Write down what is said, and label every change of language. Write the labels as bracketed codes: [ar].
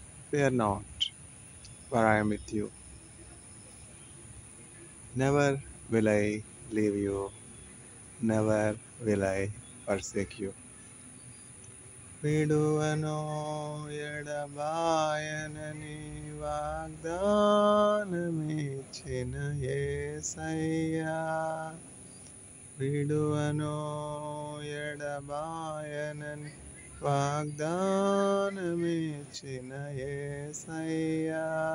[en] Fear not, for I am with you. Never will I leave you, never will I forsake you. [te] విడువనో ఎడబాయనని వాగ్దానమిచ్చిన Yesayya, విడువనో ఎడబాయనని వాగ్దానమిచ్చిన Yesayya.